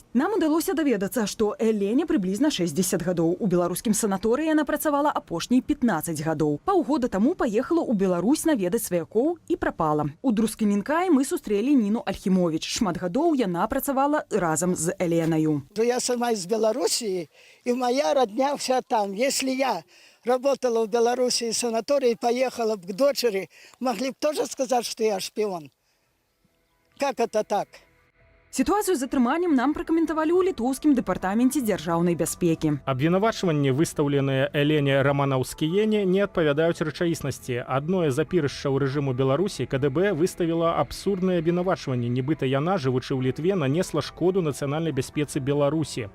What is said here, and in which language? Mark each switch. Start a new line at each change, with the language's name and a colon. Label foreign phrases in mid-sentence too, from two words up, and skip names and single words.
Belarusian: Нам удалося даведацца, што Элене прыблізна 60 гадоў. У беларускім санаторыі яна працавала апошнія 15 гадоў. Паўгода таму паехала ў Беларусь наведаць сваякоў і прапала. У Друскининкай мы сустрэлі Ніну Альхімовіч. Шмат гадоў яна працавала разам з Эленаю.
Russian: Я сама из Белоруссии, и моя родня вся там. Если я работала в Беларуси в санатории и поехала бы к дочери, могли бы тоже сказать, что я шпион. Как это так?
Belarusian: Сітуацыю з затрыманнем нам пракаментавалі ў літоўскім дэпартаменце дзяржаўнай бяспекі. Абвінавачванні, выстаўленыя Элене Раманаўскіене, не адпавядаюць рэчаіснасці. Адное з апірышчаў рэжыму Беларусі КДБ выставіла абсурднае абвінавачванне, нібыта яна, жывучы ў Літве, нанесла шкоду нацыянальнай бяспецы Беларусі.